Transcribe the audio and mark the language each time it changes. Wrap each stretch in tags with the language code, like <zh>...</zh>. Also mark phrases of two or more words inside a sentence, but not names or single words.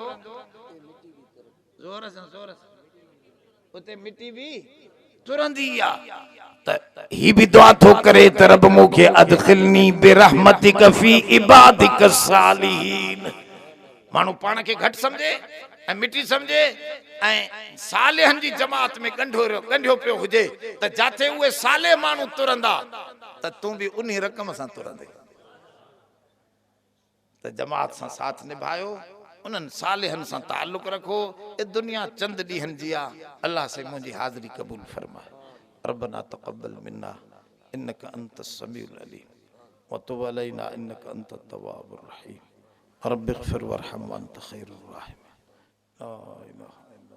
<sd>ज़ोर सां उते मिटी बि तुरंदी आहे त ही भी दुआ थो करे त रब मूंखे</sd> <ar>أدخلني برحمتك في عبادك الصالحين</ar> <sd>माण्हू पाण खे घटि सम्झे ऐं मिटी सम्झे ऐं सालिहनि जी जमात में ॻंढियो पियो हुजे त जाथे उहे साले माण्हू तुरंदा त तूं बि उन रक़म सां तुरंदे त जमात सां साथ निभायो उन्हनि सालिहनि सां ताल्लुक़ रखो ए दुनिया चंद ॾींहंनि जी आहे अल्लाह से मुंहिंजी हाज़िरी क़बूल फरमाए</sd> <ar>ربنا تقبل منا إنك أنت السميع العليم وتب علينا إنك أنت التواب الرحيم رب اغفر وارحم وأنت خير الراحمين لا إله</ar>